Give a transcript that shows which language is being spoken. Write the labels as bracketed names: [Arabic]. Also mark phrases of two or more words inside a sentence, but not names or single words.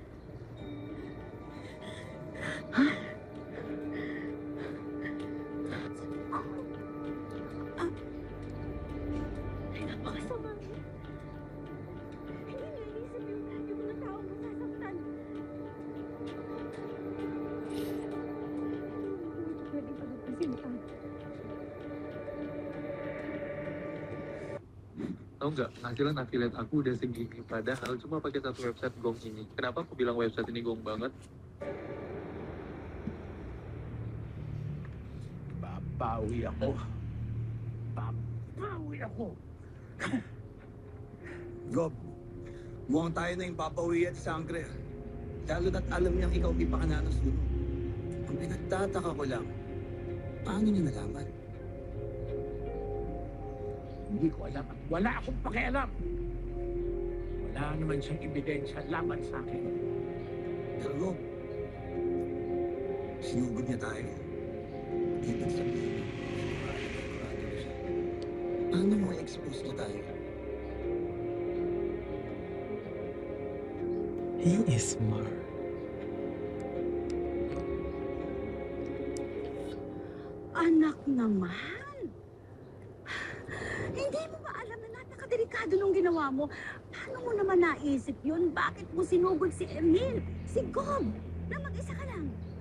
[Filipino] Ha? Ay, napakasama. Hindi naiisip yung mga taong masasaktan. Hindi pwedeng pagpasin ka. [Indonesian] Tahu nggak, penghasilan affiliate aku udah segini. Padahal cuma pakai satu website Gong ini. Kenapa aku bilang website ini gong banget? [Filipino] Babawi ako. Babawi ako. Gob, mukhang tayo na yung papawi at sangre. Lalo na't alam niyang ikaw ipakananos mo. Ang pinagtataka ko lang, paano niya nalaman? Hindi ko alam at wala akong pakialam. Wala naman siyang ebidensya laban sa akin. Pero Gob, sinugod niya tayo. Ibig sabihin, sigurado na siya. Paano mo expose niya tayo? [English] He is smart. [Filipino] Anak naman! Hindi mo ba alam na napakadelikado nung ginawa mo? Paano mo naman naisip yun? Bakit mo sinugod si Emil? Si Gob? Na mag-isa ka lang?